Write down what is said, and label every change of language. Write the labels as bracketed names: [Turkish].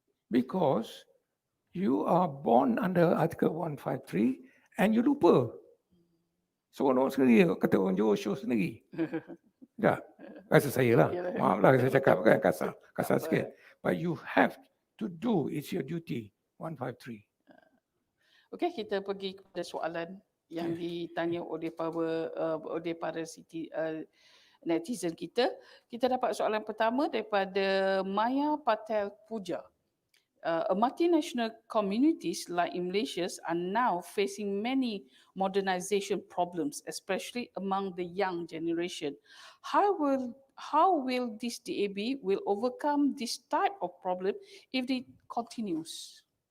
[English] Because you are born under Article 153 and you [Malay] lupa. Seronok sendiri kata orang Johor show sendiri. Tak? Rasa saya lah. Maaflah saya cakap kan kasar sikit. [English] But you have to do, it's your duty. 153. [Malay] Okey, kita pergi kepada soalan yang ditanya oleh para netizen kita. Kita dapat soalan pertama daripada Maya Patel Puja. [English] Multinational communities like in Malaysia are now facing many modernization problems, especially among the young generation. How will this DAB will overcome this type of problem if it continues?